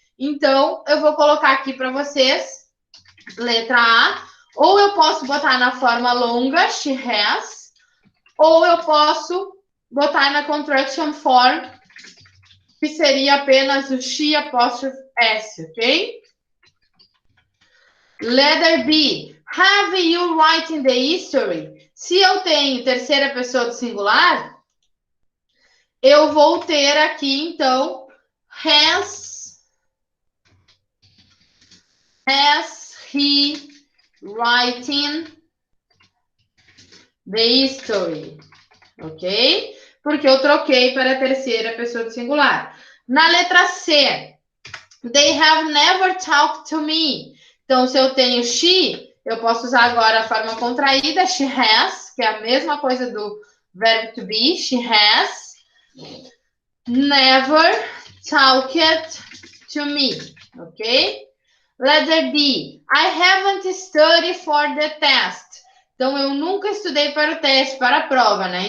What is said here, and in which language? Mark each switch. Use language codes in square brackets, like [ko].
[pt] Então, eu vou colocar aqui para vocês, letra A, ou eu posso botar na forma longa, she has, ou eu posso botar na contraction form, que seria apenas o she apóstrofe S, ok? [en] Letter B, have you written the history? [pt] Se eu tenho terceira pessoa do singular, eu vou ter aqui, então, [en] has he written the history? [pt] Ok? Porque eu troquei para a terceira pessoa do singular. Na letra C, [en] they have never talked to me. [pt] Então, se eu tenho she, eu posso usar agora a forma contraída, she has, que é a mesma coisa do verbo to be, [en] she has never talked to me, [pt] ok? [en] Letter D, I haven't studied for the test. [pt] Então, eu nunca estudei para o teste, para a prova, né?